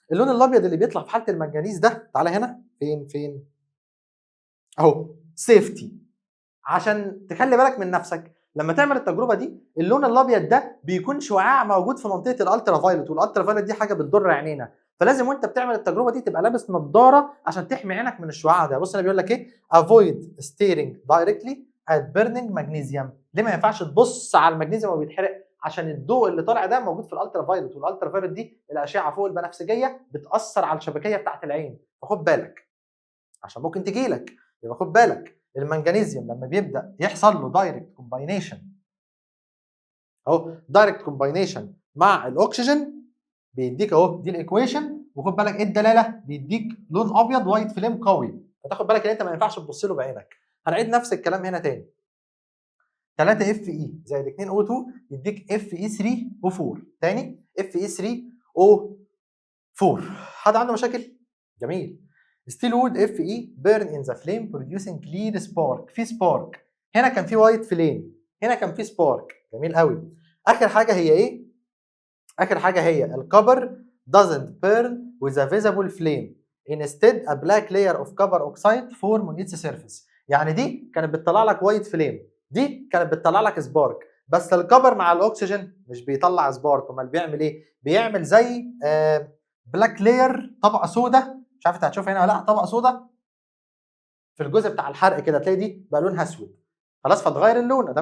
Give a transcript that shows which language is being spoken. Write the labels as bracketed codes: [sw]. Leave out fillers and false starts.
[ar] اللون الابيض اللي بيطلع في حاله المنجنيز ده تعالى هنا فين اهو سيفتي. عشان تخلي بالك من نفسك لما تعمل التجربه دي اللون الابيض ده بيكون شعاع موجود في منطقه الالترا فايلوت، والالترا فايلوت دي حاجه بتضر عينينا. فلازم وانت بتعمل التجربه دي تبقى لابس نظاره عشان تحمي عينك من الشعاع ده. بص انا بيقول لك ايه [en] avoid staring directly at burning magnesium. [ar] ليه ما ينفعش تبص على المغنيسيوم وهو بيتحرق؟ عشان الضوء اللي طالع ده موجود في الالترا فايلوت، والالترا فايلوت دي الاشعه فوق البنفسجيه بتاثر على الشبكيه بتاعت العين. فخد بالك عشان ممكن تجي لك. يبقى خد بالك المنجنيزيوم لما بيبدا يحصل له دايركت كومباينيشن اهو دايركت كومباينيشن مع الاكسجين بيديك اهو دي الايكويشن. وخد بالك ايه الدلاله؟ بيديك لون ابيض وايت فليم قوي. فتاخد بالك ان انت ما ينفعش تبص له بعينك. هنعيد نفس الكلام هنا تاني. 3 اف اي زائد 2 او 2 يديك اف اي 3 او 4. تاني اف اي 3 او 4. حد عنده مشاكل؟ جميل. [en] Steel wool if I burn in the flame producing clear spark. [ar] في سبارك هنا كان في وايت فليم، هنا كان في سبارك. جميل قوي. اخر حاجه هي ايه؟ اخر حاجه هي الكبر [en] doesn't burn with a visible flame. Instead a black layer of copper oxide form on its surface. [ar] يعني دي كانت بتطلع لك وايت فليم، دي كانت بتطلع لك سبارك. بس الكبر مع الاكسجين مش بيطلع سبارك. امال بيعمل ايه؟ بيعمل زي بلاك لاير، طبقه سوداء. مش عارف انت هتشوفها هنا ولا لا. طبقه سوداء في الجزء بتاع الحرق كده تلاقي دي بقى لونها اسود. خلاص فتغير اللون.